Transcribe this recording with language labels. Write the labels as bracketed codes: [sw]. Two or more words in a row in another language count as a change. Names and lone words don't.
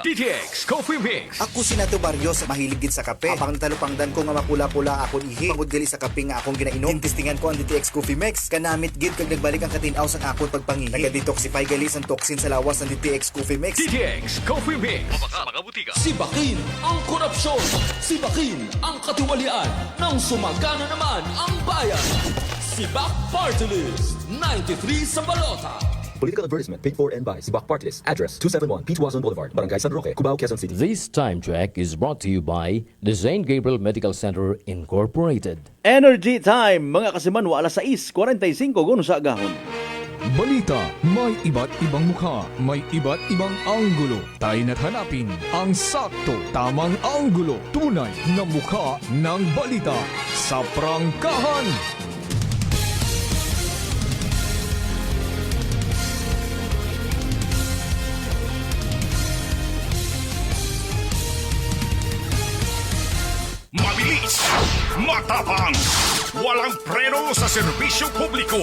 [hil] DTX Coffee Mix. Ako si Nato Barrios, mahilig sa kape. Apang talupangdan ko nga mapula-pula akong ihi. Pagod gali sa kape nga akong ginainom. Tintistingan ko ang DTX Coffee Mix. Kanamit gid kag nagbalik ang katinaw sa akong pagpangihi. Naga-detoxify gali ang toxin sa lawas ng DTX Coffee Mix. DTX Coffee Mix. Mga butika. [tl] Sibakin ang korupsyon. Sibakin ang katiwalian. Nang sumagana naman ang bayan. Sibak Party List. 93 sa balota. [en] Political advertisement paid for and by Sibak Party List. Address 271 Pituazon Boulevard, Barangay San Roque, Cubao, Quezon City. This time check is brought to you by the St. Gabriel Medical Center Incorporated. Energy Time, [hil] mga kasimanwa, alas 6:45 guno sa agahon. [tl] Balita, may iba't ibang mukha, may iba't ibang anggulo. Tayo na't hanapin ang sakto, tamang anggulo, tunay na mukha ng balita sa prangkahan. Mabilis, matapang, walang preno sa serbisyo publiko.